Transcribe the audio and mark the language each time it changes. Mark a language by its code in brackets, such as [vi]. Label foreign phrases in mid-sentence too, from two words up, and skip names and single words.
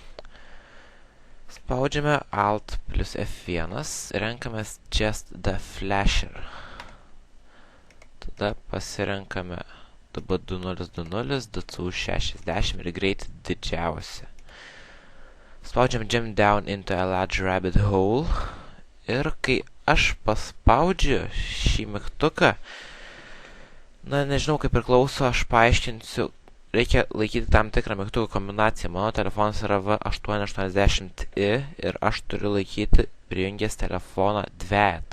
[lt] Spaudžiame Alt plus F1. Renkamės [en] Just the Flasher. [lt] Tada pasirenkame DB2020, DCU60 ir greitį didžiausią. Spaudžiam [en] Jump down into a large rabbit hole. [lt] Ir kai aš paspaudžiu šį mygtuką, nežinau kaip priklauso, aš paaiškinsiu, reikia laikyti tam tikrą mygtukų kombinaciją. Mano telefonas yra V880i ir aš turiu laikyti prijungęs telefoną dvejetą.